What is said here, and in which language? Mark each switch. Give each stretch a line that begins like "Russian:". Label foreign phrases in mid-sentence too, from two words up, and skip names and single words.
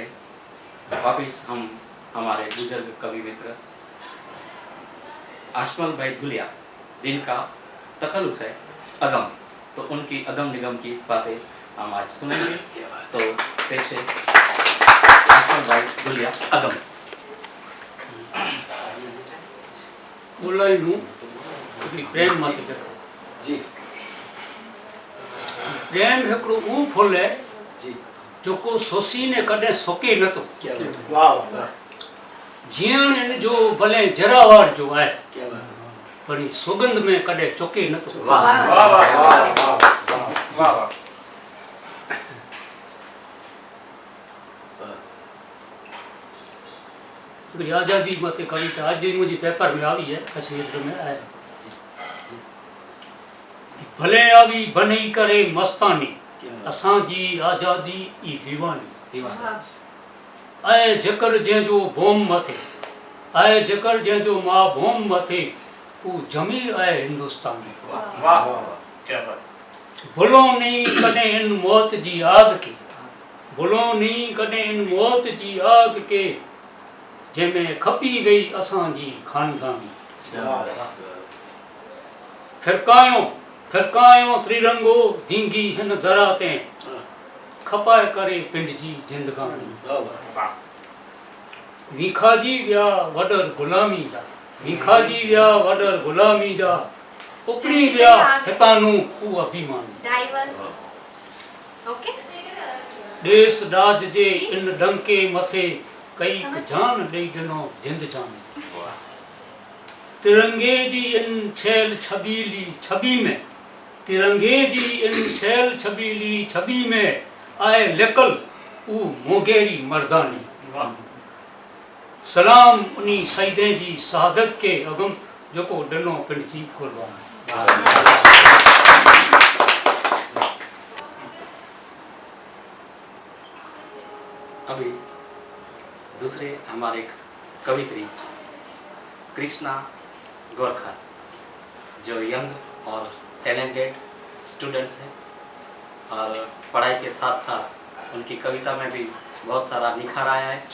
Hindi: वापिस हम हमारे बुजुर्ग कवि मित्र आशमल भाई धुलिया जिनका तखल्लुस है अगम, तो उनकी अगम निगम की बातें हम आज सुनेंगे। तो पेश है आशमल भाई धुलिया अगम।
Kachhi: बोलाई नू प्रेम मत कर
Hindi: जी।
Kachhi: प्रेम हिकिड़ो ऊ फुल है
Hindi: जी
Kachhi: जेको सोसी ने कॾहिं सोके नथो।
Hindi: क्या बात। वाह वाह
Kachhi: जीअण इन जो भले जरावार जो आहे
Hindi: क्या बात।
Kachhi: पर ई सुगंध में कॾहिं चुके नथो।
Hindi: वाह वाह वाह वाह वाह वाह।
Kachhi: हिकिड़ी आज़ादी मथे कविता अॼु मुंहिंजी पेपर में आई है, कच्छ मित्र में आहे। भले आवी बनी करे मस्तानी असांजी आज़ादी ई दीवानी। आए जेकर जंहिंजो बोम मथे, आए जेकर जंहिंजो मां बोम मथे, ऊ जमीर आहे हिंदुस्तानी।
Hindi: वाह वाह क्या बात।
Kachhi: भुलो नहीं कॾहिं इन मौत जी आग के, भुलो नहीं कॾहिं इन मौत जी आग के, जंहिंमें खपी वई असांजी खानदानी। फिरकायो फिरकायो त्रिरंगो दींगी हिन दरा ते, खपाए करे पिंड जी जिंदगानी। विखाजी विया वडर गुलामी जा, विखाजी विया वडर गुलामी जा, उपड़ी विया हितानू ऊ अभिमानी। देश दाज जे इन डंके मथे कई जान ॾेई ॾिनो जिंद जाने। तिरंगे जी इन छैल छबीली छबी में, तिरंगे जी इन छैल छबीली छबी में, आए लिकल ऊ मोगेरी मर्दानी। सलाम उन्हीं शहीदे जी शहादत के अगम जेको ॾिनो पिंड जी कुर्बानी।
Hindi: अभी दूसरे हमारे कवित्री कृष्णा गोरखा जो यंग और
English: talented students
Hindi: हैं और पढ़ाई के साथ साथ उनकी कविता में भी बहुत सारा निखार आया है।